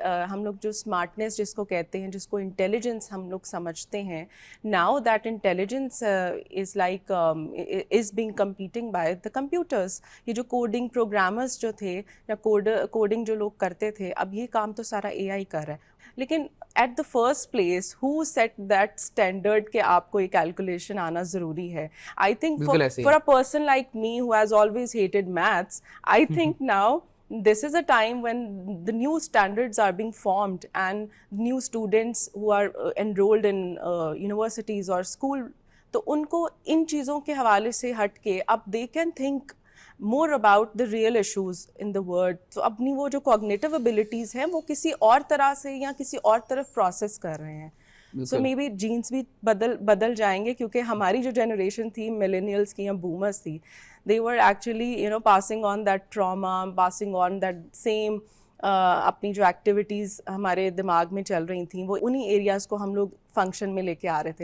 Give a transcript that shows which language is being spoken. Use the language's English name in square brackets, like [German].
[Urdu] ہم لوگ جو اسمارٹنیس جس کو کہتے ہیں, جس کو انٹیلیجنس ہم لوگ سمجھتے ہیں, [English] Now that intelligence is like is being competing by the computers. [Urdu] یہ جو کوڈنگ پروگرامرس جو تھے یا کوڈنگ جو لوگ کرتے تھے, اب یہ کام تو سارا اے آئی کر رہا ہے. لیکن [English] at the first place who set that standard [Urdu] کہ آپ کو یہ کیلکولیشن آنا ضروری ہے. [English] I think for a person like me who has always hated maths, I think now this is a time when the new standards are being formed and new students who are enrolled in universities or school, [Urdu] تو ان کو ان چیزوں کے حوالے سے ہٹ کے اب [English] they can think more about the real issues in the world. [Urdu] تو اپنی وہ جو cognitive abilities ہیں وہ کسی اور طرح سے یا کسی اور طرف پروسیس کر رہے ہیں. سو مے بی جینس بھی بدل جائیں گے, کیونکہ ہماری جو جنریشن تھی ملینیلس کی یا بومرس تھی, [English] they were actually passing on that trauma, passing on that same [Urdu] اپنی جو ایکٹیویٹیز ہمارے دماغ میں چل رہی تھیں وہ انہی ایریاز کو ہم لوگ فنکشن میں لے کے آ رہے تھے.